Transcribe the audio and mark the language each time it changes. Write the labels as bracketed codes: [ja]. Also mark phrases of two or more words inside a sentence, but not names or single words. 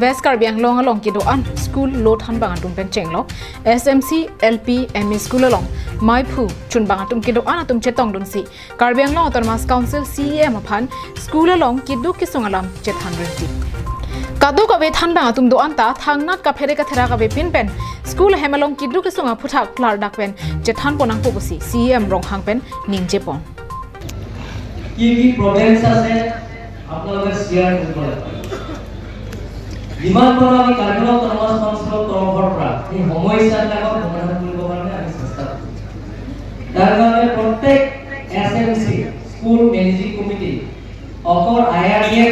[mjw] West Karbi Anglong along kedoan school lo thanbang atum pen chenglo SMC LP ME School along Maipu chunbang atum kedoan atum chetong dunsi Karbi Anglong Autonomous Council CEM aphan school along kidu kisongalam chethan renti Kadu kabe thanbang atum do anta thangnat ka phere ka thera kabe pin pen school hemalong kidu kisonga phuthak klar dak pen chethan ponang pobusi CEM ronghang pen ningje pon [as] ki problems ase আপোনালোকে শেয়ার কৰিব যিমান পাৰো আমি কাৰ্বি অটোনমাস কাউন্সিলৰ তৰফৰ পৰা এই সমস্যাবিলাকৰ সমাধান কৰিব কাৰণে আমি চেষ্টা কৰিম তাৰ কাৰণে প্ৰত্যেক এছএমচি [en] school managing committee [as] অকল আইআৰডিএফ